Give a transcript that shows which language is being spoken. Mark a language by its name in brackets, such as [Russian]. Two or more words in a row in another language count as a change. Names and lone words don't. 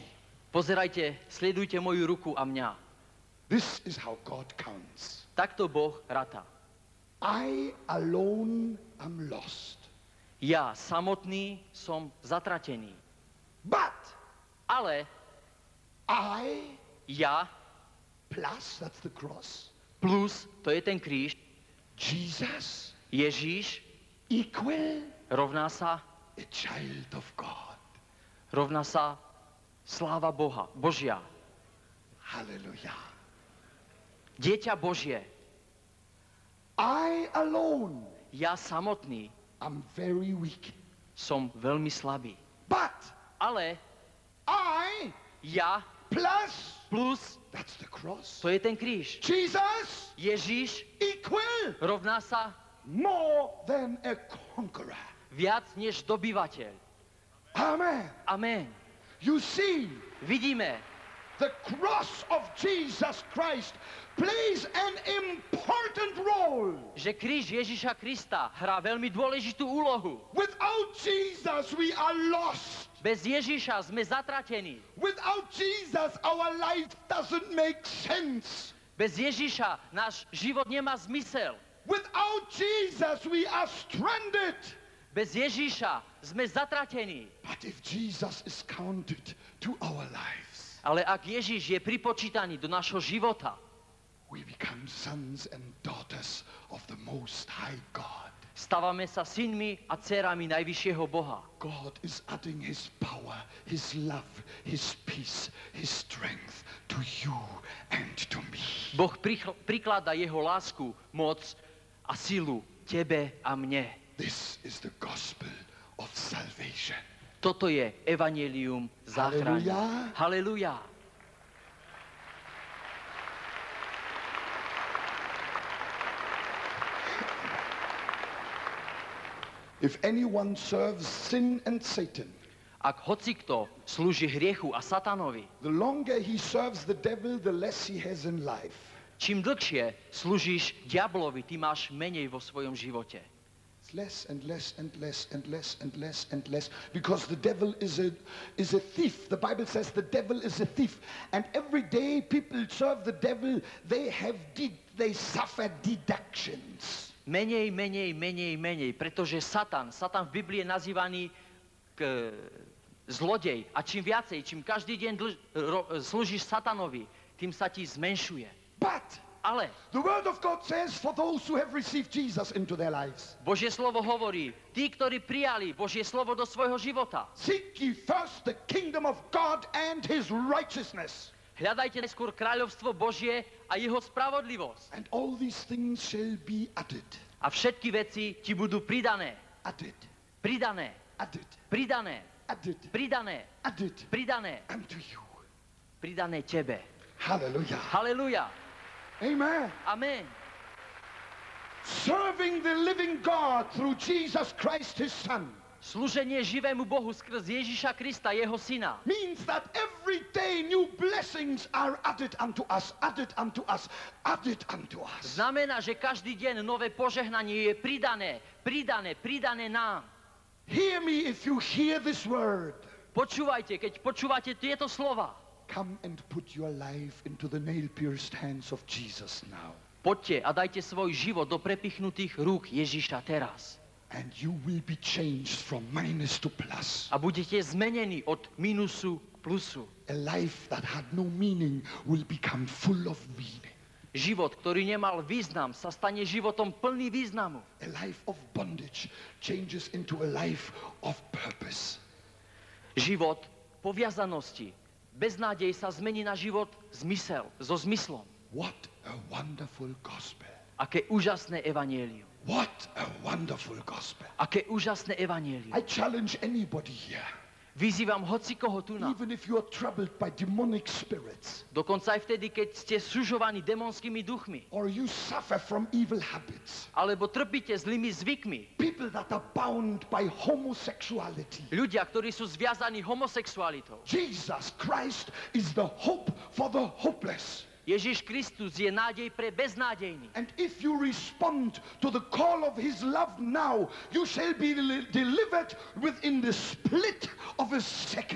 [Slovak] Pozerajte, sledujte moju ruku a mňa. [English] This is how God counts. [Slovak] Takto Boh ratá. [English] I alone am lost. [Slovak] Ja samotný som zatratený. [English] But [Slovak] Ale [English] I [Slovak] ja [English] plus, that's the cross, [Slovak] plus, to je ten kríž, [English] Jesus [Slovak] Ježíš [English] equal [Slovak] rovná sa sláva Boha, Božia. [English] Hallelujah. [Slovak] Dieťa Božie. [English] I alone [Slovak] Ja samotný [English] am very weak. [Slovak] som veľmi slabý. [English] But [Slovak] Ale [English] I [Slovak] ja [English] plus, [Slovak] plus, [English] that's the cross, [Slovak] to je ten kríž. [English] Jesus [Slovak] Ježíš [English] equal [Slovak] rovná sa [English] more than a conqueror. [Slovak] viac než dobyvateľ. [English] Amen. [Slovak] Amen. [English] You see, [Slovak] Vidíme, [English] the cross of Jesus Christ plays an important role. [Slovak] že kríž Ježiša Krista hrá veľmi dôležitú úlohu. [English] Without Jesus, we are lost. [Slovak] Bez Ježiša sme zatratení. [English] Without Jesus, our life doesn't make sense. [Slovak] Bez Ježiša náš život nemá zmysel. [English] Without Jesus, we are stranded. [Slovak] Bez Ježiša sme zatratení. [English] But if Jesus is counted to our lives, [Slovak] Ale ak Ježiš je pripočítaný do nášho života, [English] we become sons and daughters of the Most High God. [Slovak] stávame sa synmi a dcerami najvyššieho Boha. [English] God is adding His power, His love, His peace, His strength to you and to me. [Slovak] Boh prikladá jeho lásku, moc a silu tebe a mne. [English] This is the gospel of salvation. [Slovak] Toto je evanjelium záchrany. [English] Hallelujah. [Slovak] Haleluja. [English] If anyone serves sin and Satan, [Slovak] Ak hocikto slúži hriechu a satanovi, [English] the longer he serves the devil, the less he has in life. [Slovak] čím dlhšie slúžiš diablovi, ty máš menej vo svojom živote. [English] It's less and less and less and less and less and less, because the devil is a thief. The Bible says the devil is a thief, and every day people serve the devil, they suffer deductions. [Slovak] Menej, pretože Satan v Biblii je nazývaný zlodej. A čím viacej, čím každý deň slúžiš Satanovi, tým sa ti zmenšuje. Ale [English] The word of God says, for those who have received Jesus into their lives, [Slovak] Božie slovo hovorí, tí, ktorí prijali Božie slovo do svojho života, [English] seek ye first the kingdom of God and his righteousness, [Slovak] hľadajte najskôr kráľovstvo Božie a jeho spravodlivosť. [English] and all these things shall be added. [Slovak] A všetky veci ti budú pridané. [English] Added, [Slovak] Pridané. [English] added, [Slovak] Pridané. [English] added, [Slovak] Pridané. [English] added [Slovak] Pridané. [English] unto you. [Slovak] Pridané tebe. [English] Hallelujah. [Slovak] Halleluja. [English] Amen. [Slovak] Amen. [English] Serving the living God through Jesus Christ, his Son, [Slovak] Slúženie živému Bohu skrz Ježiša Krista, jeho syna, [English] means that every day new blessings are added unto us, added unto us, added unto us. [Slovak] znamená, že každý deň nové požehnanie je pridané nám. [English] Hear me if you hear this word. [Slovak] Počúvajte, keď počúvate tieto slova. [English] Come and put your life into the nail-pierced hands of Jesus now. [Slovak] Poďte a dajte svoj život do prepichnutých rúk Ježiša teraz. [English] And you will be changed from minus to plus. [Slovak] A budete zmenení od minusu k plusu. [English] A life that had no meaning will become full of meaning. [Slovak] Život, ktorý nemal význam, sa stane životom plný významu. [English] A life of bondage changes into a life of purpose. [Slovak] Život poviazanosti, beznádej sa zmení na život so zmyslom. [English] What a wonderful gospel. [Slovak] Aké úžasné evanjelium. [English] What a wonderful gospel. [Slovak] Aké úžasné evanjelium. [English] I challenge anybody here, [Slovak] Vyzývam hocikoho tu na. [English] even if you are troubled by demonic spirits, [Slovak] Dokonca aj vtedy, keď ste sužovaní démonskými duchmi. [English] or you suffer from evil habits, [Slovak] Alebo trpíte zlými zvykmi. [English] people that are bound by homosexuality. [Slovak] Ľudia, ktorí sú zviazaní homosexualitou. [English] Jesus Christ is the hope for the hopeless. [Slovak] Ježiš Kristus je nádej pre beznádejných. [English] And if you respond to the call of his love now, you shall be delivered within the split of a second.